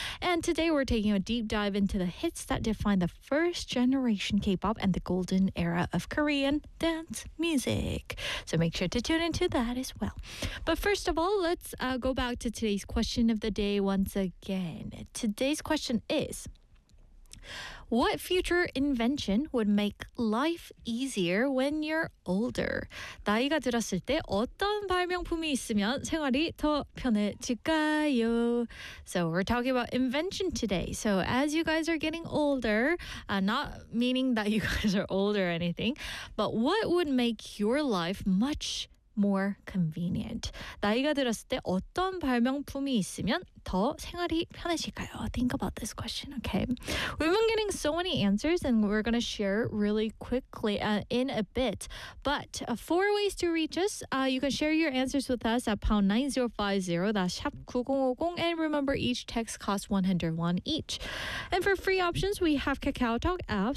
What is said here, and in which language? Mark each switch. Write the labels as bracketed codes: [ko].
[en] And today we're taking a deep dive into the hits that defined the first generation K-pop and the golden era of Korean dance music. So make sure to tune into that as well. But first of all, let's go back to today's question of the day once again. Today's question is, what future invention would make life easier when you're older? [ko] 나이가 들었을 때 어떤 발명품이 있으면 생활이 더 편해질까요? [en] So we're talking about invention today. So as you guys are getting older, not meaning that you guys are older or anything, but what would make your life much easier? More convenient. [ko] 나이가 들었을 때 어떤 발명품이 있으면 더 생활이 편해질까요? [en] Think about this question, okay? We've been getting so many answers, and we're going to share really quickly in a bit. But four ways to reach us. You can share your answers with us at #9050, that's #9050. And remember, each text costs 101 each. And for free options, we have KakaoTalk app.